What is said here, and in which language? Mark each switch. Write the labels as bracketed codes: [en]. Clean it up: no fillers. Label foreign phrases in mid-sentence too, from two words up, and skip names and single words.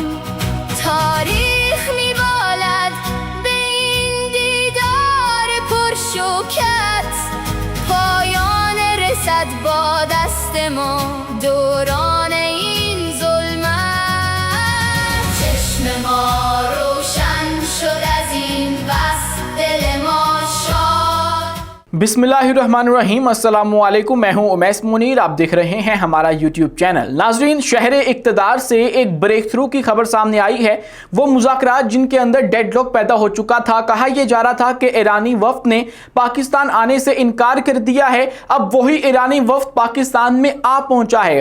[fa] تاریخ میبالد به این دیدار پرشوکت، پایان رسد با دست ما دوران این ظلمت. چشم ما روشن شد از این بس، دل ما شاد. [ar] بسم اللہ الرحمن الرحیم، السلام علیکم، [ur] میں ہوں امیس منیر، آپ دیکھ رہے ہیں ہمارا یوٹیوب چینل۔ ناظرین، شہر اقتدار سے ایک [en] breakthrough [ur] کی خبر سامنے آئی ہے۔ وہ مذاکرات جن کے اندر [en] dead lock [ur] پیدا ہو چکا تھا، کہا یہ جا رہا تھا کہ ایرانی وفد نے پاکستان آنے سے انکار کر دیا ہے، اب وہی ایرانی وفد پاکستان میں آ پہنچا ہے۔